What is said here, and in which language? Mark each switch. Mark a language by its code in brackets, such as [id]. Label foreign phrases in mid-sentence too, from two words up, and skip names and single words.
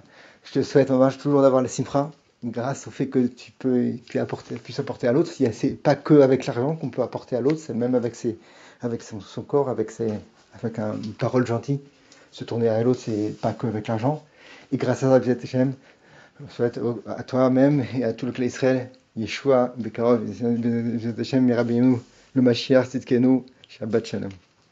[fr] Je te souhaite en marche toujours d'avoir la simra, grâce au fait que tu puisses apporter à l'autre. C'est pas que avec l'argent qu'on peut apporter à l'autre, c'est même avec son corps, avec une parole gentille. Se tourner à l'autre, c'est pas que avec l'argent. Et grâce à ça, [he] בעזרת השם, [fr] je souhaite à toi-même et à tout le clan Israël, Yeshua, Bekarov, [he] בעזרת השם, [fr] Mirabbeinu, le Mashiach, Tzidkenu, [he] שבת שלום.